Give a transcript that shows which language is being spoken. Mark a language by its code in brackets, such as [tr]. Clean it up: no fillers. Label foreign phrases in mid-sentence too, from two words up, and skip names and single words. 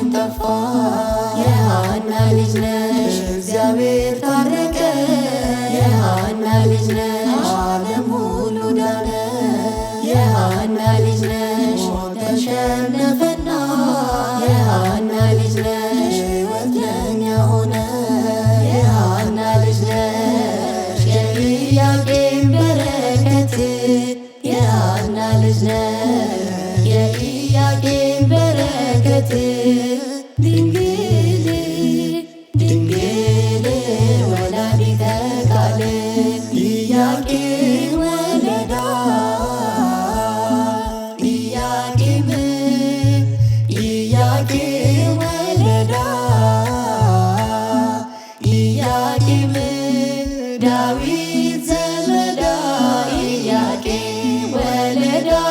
[am] ጠፋ የሐና ልጅ ነሽ እግዚአብሔር ታረቀ የሐና ልጅ ነሽ ዓለም ሁሉ ዳነ የሐና ልጅ ነሽ ሞት ተሸነፈና የሐና ልጅ ነሽ ሕይወት ለእኛ ሆነ የሐና ልጅ ነሽ የኢያቄም በረከት የሐና ልጅ ነሽ የኢያቄም በረከት [gez] ድንግል ድንግል ወላዲተ ቃል ኢያቄም ወለዳ ኢያቄም ኢያቄም ወለዳ ኢያቄም ዳዊት ዘመዳ ኢያቄም ወለዳ